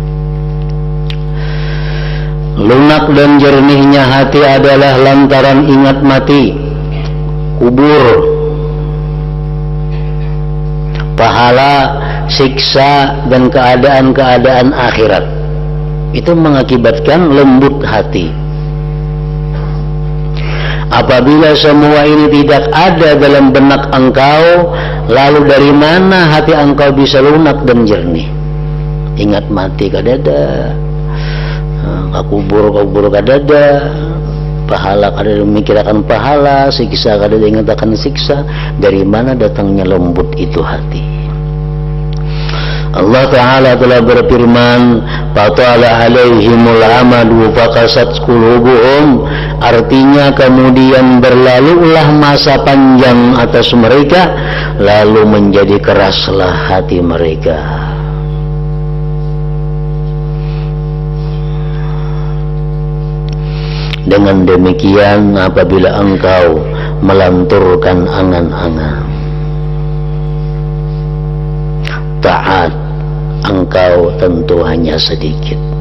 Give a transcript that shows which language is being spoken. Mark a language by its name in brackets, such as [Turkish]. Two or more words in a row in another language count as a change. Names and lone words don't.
[Indonesian] Lunak dan jernihnya hati adalah lantaran ingat mati, kubur, pahala, siksa, dan keadaan-keadaan akhirat. Itu mengakibatkan lembut hati. Apabila semua ini tidak ada dalam benak engkau, lalu dari mana hati engkau bisa lunak dan jernih? [Banjar] Ingat mati kadada, kubur kadada, pahala kadada memikirkan pahala, siksa kadada ingat akan siksa. [Indonesian] Dari mana datangnya lembut itu hati? Allah Ta'ala telah berfirman, [Arabic] فطال عليهم الأمد فقست قلوبهم. [Indonesian] Artinya kemudian berlalulah masa panjang atas mereka, lalu menjadi keraslah hati mereka. Dengan demikian, apabila engkau melanturkan angan-angan taat, engkau tentu hanya sedikit.